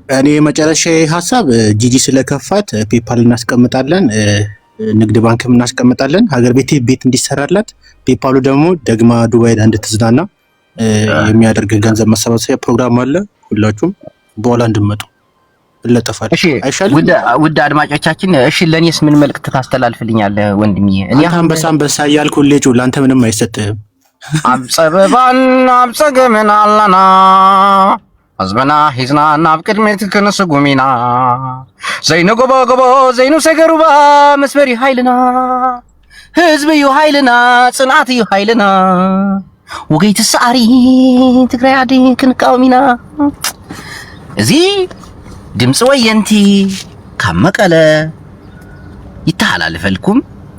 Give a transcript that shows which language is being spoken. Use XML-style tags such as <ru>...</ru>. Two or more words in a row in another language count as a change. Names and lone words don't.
<am>እኔ መጨረሻ ሀሳብ ጂጂ ስለከፋት ፔፓል እናስቀምጣለን፣ ንግድ ባንክም እናስቀምጣለን። ሀገር ቤት እንዲሰራላት ፔፓሉ ደግሞ ደግማ ዱባይ እንድትዝናና የሚያደርግ ገንዘብ መሰባሰቢያ ፕሮግራም አለ። ሁላችሁም በኋላ እንድመጡ ለጠፋል። እሺ ውድ አድማጮቻችን፣ እሺ ለኔስ ምን መልእክት ታስተላልፍልኛለህ ወንድሜ? እኔ አንበሳ እያልኩ ልጁ ላንተ ምንም አይሰጥህም።</am> <ti>አብጸበባን አብጸገመን አላና አዝመና ሂዝና ናብ ቅድሜት ከነሱ ጉሚና ዘይኑ ጎቦ ዘይኑ ሰገሩባ መስበሪ ኃይልና ህዝብ እዩ ኃይልና ጽንዓት እዩ ኃይልና ወገይት ሰዓሪ ትግራይ ዓዲ ክንቃወሚና። እዚ ድምፂ ወየንቲ ካብ መቀለ ይተሓላለፈልኩም።</ti>